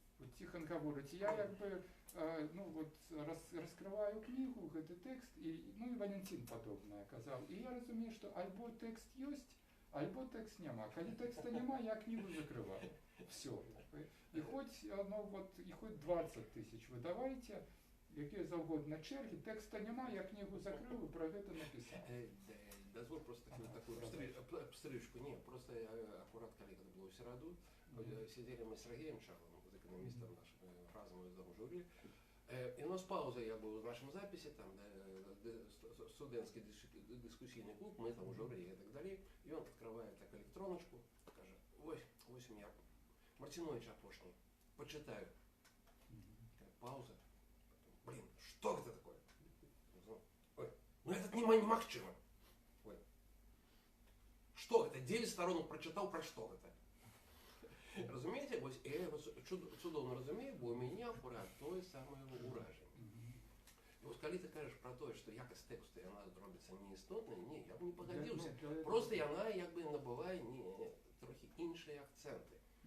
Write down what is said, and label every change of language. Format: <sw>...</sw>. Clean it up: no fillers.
<be>Вот Тихон гаворыць, я як бы ну вот раскрываю кнігу, гэты тэкст, і ну і Валентин падобнае казаў. І я разумею, што альбо тэкст ёсць, альбо тэкст няма. Калі тэкста няма, я кнігу закрываю. Все. І хоць ну вот і хоць 20 тысяч вы давайте, якія заўгодна чэргі, тэкста няма, я кнігу закрыў і пра гэта напісаў.</be> <ru>Дозволь просто такую пстрычку. Не, просто аккурат, когда это было в Сераду, сидели мы с Сергеем Шарлом, с экономистом нашим, разом из дома жюри, и у нас пауза, я был в нашем записи, там, студентский дискуссийный клуб, мы там в жюри и так далее, и он открывает так электроночку, скажет, ой, у меня Мартинович опошний, почитаю. Пауза. Блин, что это такое?</ru> <be>Ой, ну это немагчыма.</be> <ru>Что это? 9 сторонок прочитал, про что это?</ru> <be>Разумеете, я цудоўна разумею, бо у меня аккурат тое самае ўражанне. І вось калі ты кажаш пра тое, што якасць тэксту яна робіцца неістотнай, не, я б не пагадзіўся. Просто яна як бы набывае трохі іншыя акцэнты.</be>